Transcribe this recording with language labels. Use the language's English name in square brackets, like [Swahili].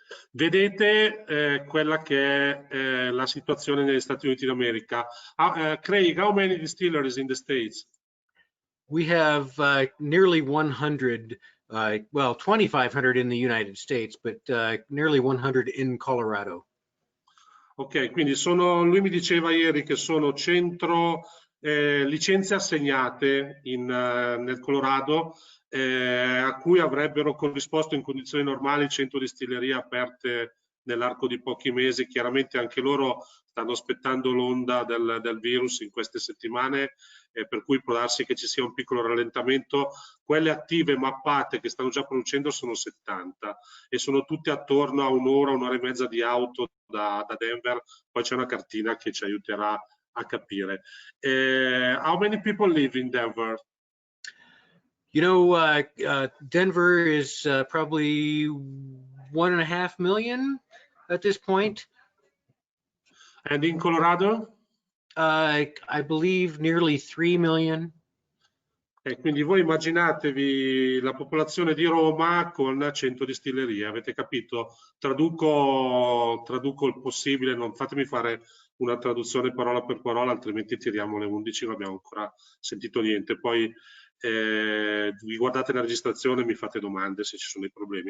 [Italian] Vedete quella che è la situazione negli Stati Uniti d'America. [English] Craig, how many distilleries in the States? We have nearly 100, well, 2,500 in the United States, but nearly 100 in Colorado. [Italian] Ok, quindi lui mi diceva ieri che sono 100 licenze assegnate nel Colorado, a cui avrebbero corrisposto in condizioni normali 100 distillerie aperte nell'arco di pochi mesi. Chiaramente anche loro stanno aspettando l'onda del virus in queste settimane, per cui può darsi che ci sia un piccolo rallentamento. Quelle attive mappate che stanno già producendo sono 70 e sono tutte attorno a un'ora e mezza di auto da Denver. Poi c'è una cartina che ci aiuterà a capire. [English] How many people live in Denver? You know, Denver is probably 1.5 million at this point. And in Colorado? I believe nearly 3 million. [Italian] Quindi voi immaginatevi la popolazione di Roma con 100 distillerie, avete capito? Traduco il possibile, non fatemi fare una traduzione parola per parola, altrimenti tiriamo le 11, non abbiamo ancora sentito niente. Poi vi guardate la registrazione e mi fate domande se ci sono dei problemi.